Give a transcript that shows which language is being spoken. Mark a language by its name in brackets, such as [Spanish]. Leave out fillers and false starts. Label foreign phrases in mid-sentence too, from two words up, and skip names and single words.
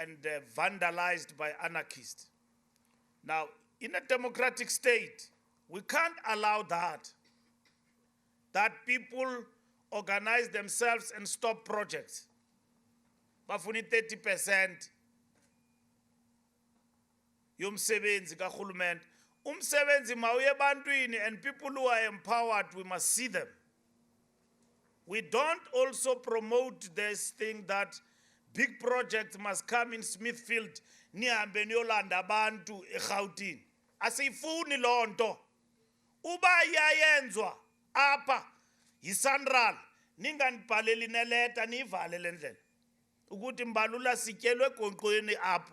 [English] and vandalized by anarchists. Now, in a democratic state, we can't allow that people organize themselves and stop projects. [Xhosa] Bafuni 30% yomsebenzi kahulumende. Umsebenzi mawuye ebantwini, [English] and people who are empowered, we must see them. We don't also promote this thing that big projects must come in Smithfield, [Xhosa] nihambe niyolanda abantu eGauteng. Asiyifuni loo nto. Uba iyayenzwa apha yiSanral, ninganibhaleli neleta niyivale le ndlela. Ukuthi Mbalula sityelwe egonqweni apha.